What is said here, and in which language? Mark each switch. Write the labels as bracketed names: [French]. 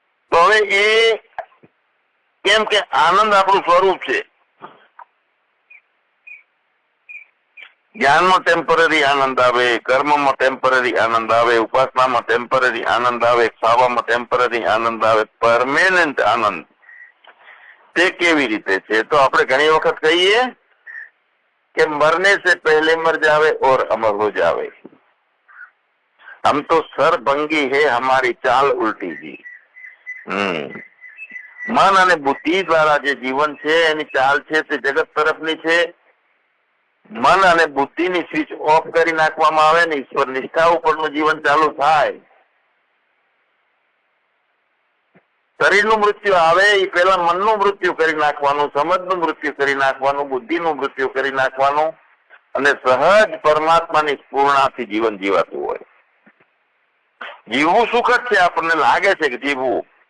[Gujarati] તો હવે એ કેમ કે આનંદ આપણું સ્વરૂપ છે. જ્ઞાનમાં ટેમ્પરરી આનંદ આવે, કર્મમાં ટેમ્પરરી આનંદ આવે, ઉપાસનામાં ટેમ્પરરી આનંદ આવે, ખાવામાં ટેમ્પરરી આનંદ આવે. પરમેનન્ટ આનંદ તે કેવી રીતે છે? તો આપણે ઘણી વખત કહીએ [Hindi] कि मरने से पहले मर जावे और अमर हो जावे. हम तो सरभंगी है हमारी चाल उल्टी दी. [Gujarati] મન અને બુદ્ધિ દ્વારા જે જીવન છે એની ચાલ છે તે જગત તરફની છે. મન અને બુદ્ધિની સ્વિચ ઓફ કરી નાખવામાં આવે ને ઈશ્વર નિષ્ઠા ઉપરનું જીવન ચાલુ થાય. શરીરનું મૃત્યુ આવે એ પેલા મનનું મૃત્યુ કરી નાખવાનું, સમજનું મૃત્યુ કરી નાખવાનું, બુદ્ધિનું મૃત્યુ કરી નાખવાનું અને સહજ પરમાત્માની પૂર્ણાથી જીવન જીવાતું હોય. જીવવું સુખ જ છે, આપણને લાગે છે કે જીવવું,